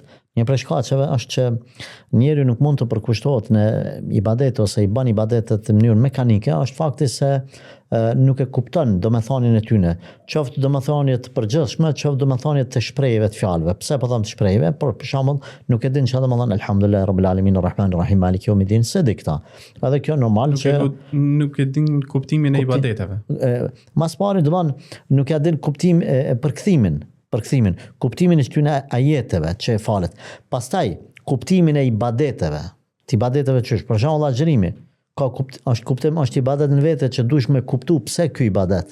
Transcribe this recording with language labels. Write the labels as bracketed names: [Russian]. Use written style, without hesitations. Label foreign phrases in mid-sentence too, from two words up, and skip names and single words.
[Albanian] Një prej shkaqeve është që njeriu nuk mund të përkushtohet në ibadet ose i bën ibadetet në mënyrë mekanike, është fakti se nuk e kupton domethënien e tyre. Qoftë domethënie të përgjithshme, qoftë domethënie të shprehjeve të fjalëve. Pse po them të shprehjeve? Për shembull, nuk e din çfarë domethën [Arabic] الحمد لله رب العالمين الرحمن الرحيم مالك يوم الدين [Albanian] se di këta. Edhe kjo normal që nuk e din kuptimin e ibadeteve. Mas pari domon nuk e din kuptim përkthimin, kuptimin e këtyre ajeteve që e falet. Pastaj kuptimin e ibadeteve, të ibadeteve çish, për shembull agjërimi, është ibadet në vete që duhesh me kuptu pse ky ibadet.